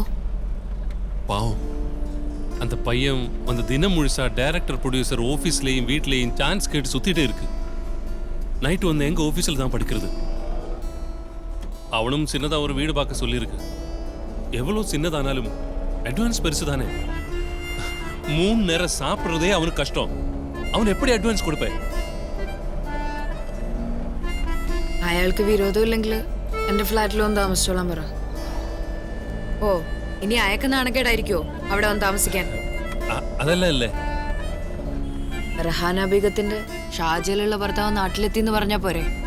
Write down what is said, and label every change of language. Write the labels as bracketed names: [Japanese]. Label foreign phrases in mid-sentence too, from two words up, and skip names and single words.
[Tamil] பாவம், அந்த பையன் அந்த தினம் முழுசா [English] director producer [Tamil] ஆஃபீஸ்லேயும் வீட்லேயும் சான்ஸ் கேட்டு சுற்றிட்டே இருக்கு. நைட்டு வந்து எங்கள் ஆஃபீஸில் தான் படிக்கிறது. அவனும் சின்னதாக ஒரு வீடு பார்க்க சொல்லியிருக்கு. எவ்வளோ சின்னதானாலும் அட்வான்ஸ் பெருசு தானே. 3 நேரம் சாப்பிட்றதே அவனுக்கு கஷ்டம். அவன் எப்படி அட்வான்ஸ் கொடுப்பேன்? [Malayalam] അയാൾക്ക് വിരോധമില്ലെങ്കിൽ എൻ്റെ ഫ്ലാറ്റിൽ വന്ന് താമസിച്ചോളാൻ പറ. ഓ, ഇനി അയക്ക് നാണക്കേടായിരിക്കോ അവിടെ വന്ന് താമസിക്കാൻ? അതല്ല അല്ലേ, റഹാന ബീഗത്തിന്റെ ഷാജയിലുള്ള ഭർത്താവ് നാട്ടിലെത്തി എന്ന് പറഞ്ഞാ പോരെ?